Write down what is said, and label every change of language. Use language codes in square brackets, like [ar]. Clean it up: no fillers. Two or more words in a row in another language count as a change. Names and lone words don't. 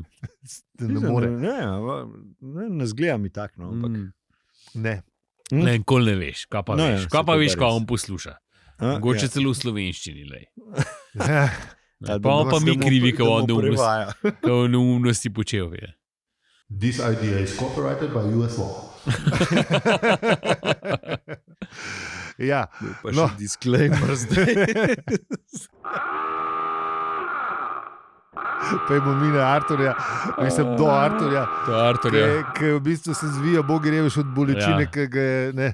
[sl] Ne more. Ne zgleda mi tak, no, ampak... Ne. Ne, nikoli ne veš, kaj pa veš. Kaj pa veš, kaj on posluša. Mogoče celo v slovenščini, lej. Pa mi krivi, ko on neumnosti počel, je. [en] This idea is copyrighted by US law. [sl] Ja, pa še disclaimer zdaj. Pejmo mi na Arturja, mislim do Arturja. Do Arturja. Ki v bistvu se zvija, bogi revež od bolečine, ki ga je, ne.